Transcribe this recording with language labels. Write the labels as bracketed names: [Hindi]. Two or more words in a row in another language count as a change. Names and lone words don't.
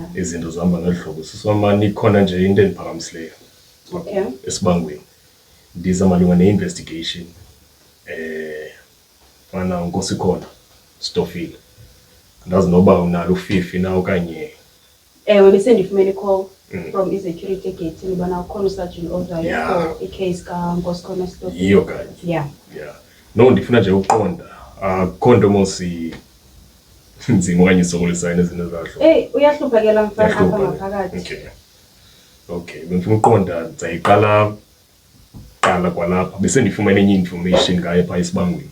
[Xhosa] Izinto zihamba ngelihlobo. Sisomani ikhona nje into endiphakamileyo. [English] Okay. [Xhosa] Esibangweni. Ndiza malunga ne-investigation. Mana Nkosi khona Stofile. Ndazi noba unalo ufifi na okanye Bese ndifumene [English] call from [Xhosa] i-security gate ngibona ukhona usergeant ozayo for i-case kaNkosi khona Stop. iyo kanye. [English] Yeah. [Xhosa] No ndifuna nje uqonda. Akho nto mosi nzima okanye isokolisayo izinto zahlo. Uyahlupha mfana apha ngaphakathi. Okay, bengifuna uqonda ndizayiqala kwalapha bese ndifumene enye information ngaye pha esibangweni.